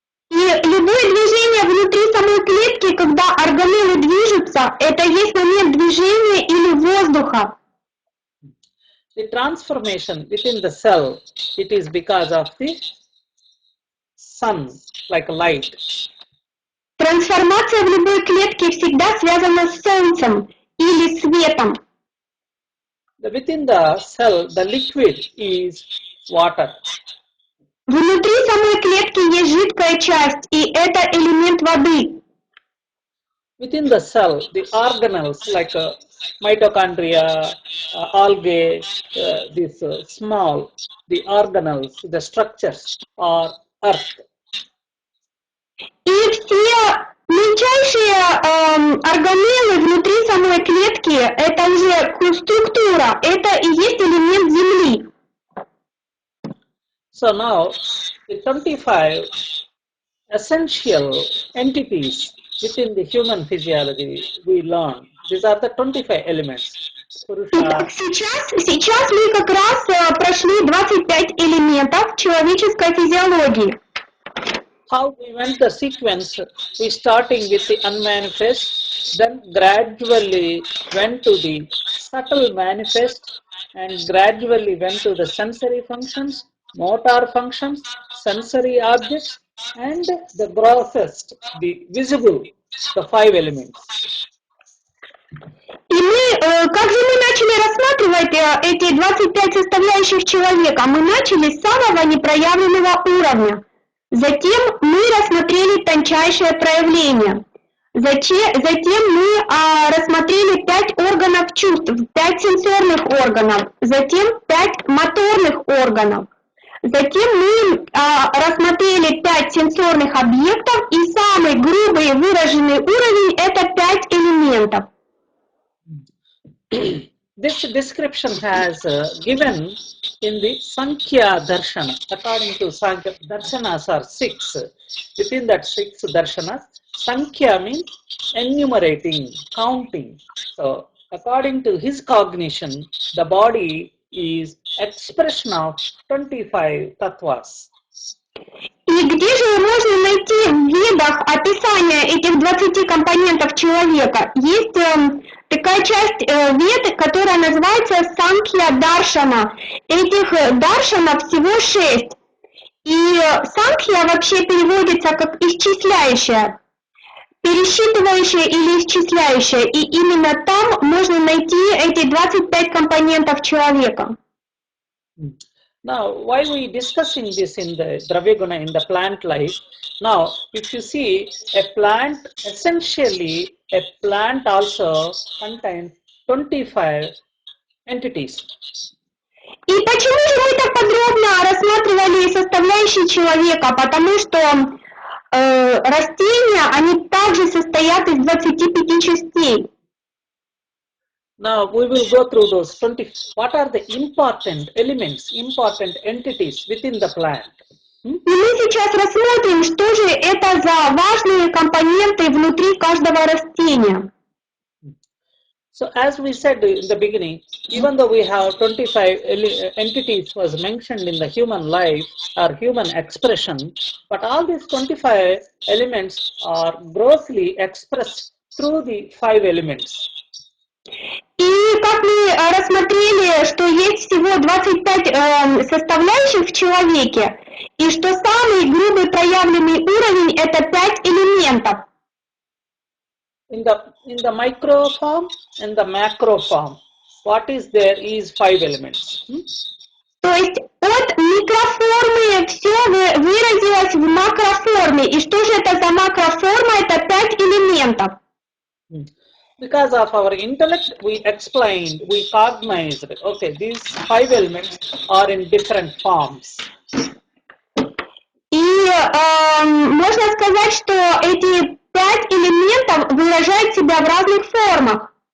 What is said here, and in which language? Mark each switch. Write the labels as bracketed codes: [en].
[ru] И любое движение внутри самой клетки, когда органеллы движутся, это есть момент движения или воздуха. [en] The transformation within the cell, it is because of the sun, like light. [ru] Трансформация в любой клетке всегда связана с солнцем или светом. [en] Within the cell, the liquid is water. [ru] Внутри самой клетки есть жидкая часть, и это элемент воды. [en] Within the cell, the organelles like mitochondria, algae, these small, the organelles, the structures are earth. [ru] И все мельчайшие органеллы внутри самой клетки, это уже структура, это и есть элемент Земли. [en] So now, the 25 essential entities within the human physiology we learn. These are the 25 elements. [ru] Итак, сейчас мы как раз прошли 25 элементов человеческой физиологии. [en] How we went the sequence, we starting with the unmanifest, then gradually went to the subtle manifest, and gradually went to the sensory functions, motor functions, sensory objects, and the grossest, the visible, the 5 elements. [ru] И мы, как же мы начали рассматривать эти 25 составляющих человека? Мы начали с самого непроявленного уровня. Затем мы рассмотрели тончайшее проявление. Затем мы рассмотрели 5 органов чувств, 5 сенсорных органов, затем 5 моторных органов. Затем мы рассмотрели 5 сенсорных объектов, и самый грубый выраженный уровень – это 5 элементов. [en] this description has given in the Sankhya Darshana. According to Sankhya, Darshanas are 6. Within that 6 Darshanas, Sankhya means enumerating, counting. So, according to his cognition, the body is expression of 25 tattvas. [ru] И где же можно найти в ведах описание этих 20 компонентов человека? Есть такая часть вед, которая называется Санkhya Даршана. Этих даршанов всего 6. И Санkhya вообще переводится как исчисляющая, пересчитывающая или исчисляющая. И именно там можно найти эти 25 компонентов человека. [en] Now, why we discussing this in the Dravyaguna in the plant life? Now, if you see a plant, essentially a plant also contains 25 entities. [ru] И почему же мы так подробно рассматривали составляющие человека? Потому что растения, они также состоят из 25 частей. [en] Now we will go through those 20. What are the important elements, important entities within the plant? [ru] И мы сейчас рассмотрим, что же это за важные компоненты внутри каждого растения. [en] So as we said in the beginning, even though we have 25 entities was mentioned in the human life or human expression, but all these 25 elements are grossly expressed through the 5 elements. [ru] И как мы рассмотрели, что есть всего 25 составляющих в человеке, и что самый грубый проявленный уровень – это 5 элементов. [en] In the micro form and the macro form, what is there is 5 elements. [ru] То есть от микроформы все выразилось в макроформе. И что же это за макроформа? Это 5 элементов. [en] Because of our intellect, we explained, we cognized, okay, these 5 elements are in different forms. [ru] И можно сказать, что эти 5 элементов выражают себя в разных формах.